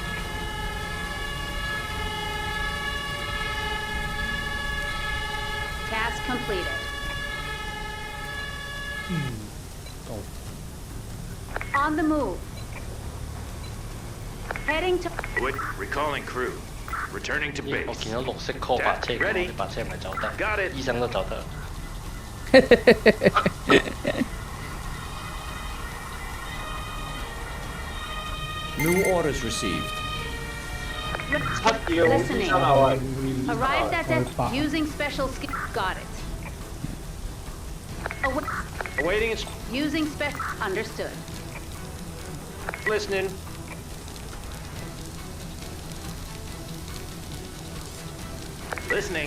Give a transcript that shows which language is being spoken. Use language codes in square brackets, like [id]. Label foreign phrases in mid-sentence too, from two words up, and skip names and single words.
[en] Task completed. On the move. Heading to. Wait, recalling crew. Returning to [yue] 我 [en] base. [yue] 見到綠色 call 白車， [en] Ready. [yue] 白車唔係走得， [en] Got it. [yue] 醫生都走得。 [en] New orders received. [yue] 七嘢好醫 [en] Listening. [yue] 生啊喂！ [en] Arrived at it using special skill. Got it. Awaiting Using spec. Understood. listening. Listening.